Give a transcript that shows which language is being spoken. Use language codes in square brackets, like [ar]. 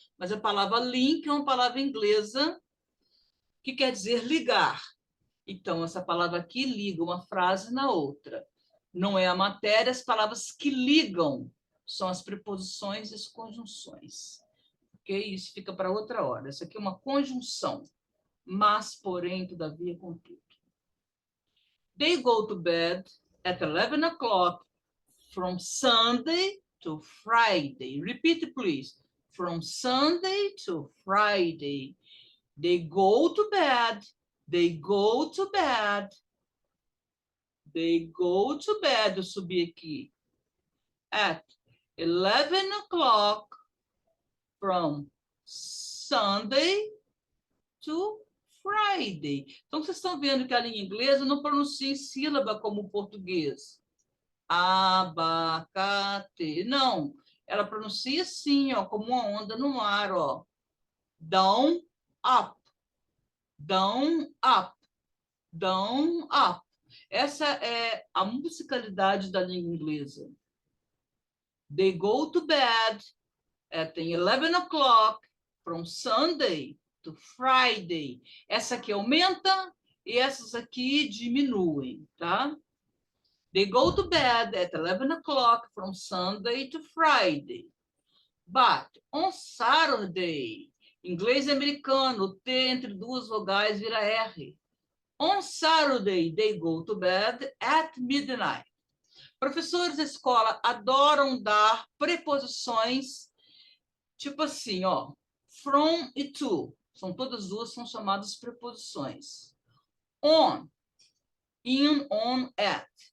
[pt] Mas a palavra link é uma palavra inglesa que quer dizer ligar. Então, essa palavra aqui liga uma frase na outra. Não é a matéria, as palavras que ligam são as preposições e as conjunções. Ok? Isso fica para outra hora. Isso aqui é uma conjunção. Mas, porém, todavia, contudo. [en] They go to bed at 11 o'clock from Sunday to Friday. Repeat, please. From Sunday to Friday. They go to bed. They go to bed. They go to bed. [pt] Eu subi aqui. [en] At 11 o'clock from Sunday to Friday. [pt] Então, vocês estão vendo que a língua inglesa não pronuncia em sílaba como o português. Abacate. Não, ela pronuncia assim, ó, como uma onda no mar, ó. [en] Down, up. Down, up. Down, up. [pt] Essa é a musicalidade da língua inglesa. [en] They go to bed at 11 o'clock from Sunday to Friday. [pt] Essa aqui aumenta e essas aqui diminuem, tá? [en] They go to bed at 11 o'clock from Sunday to Friday. But on Saturday, [pt] inglês americano, o T entre duas vogais vira R. [en] On Saturday, they go to bed at midnight. [pt] Professores da escola adoram dar preposições, tipo assim, ó, from e to. São todas duas, são chamadas preposições. On, in, on, at.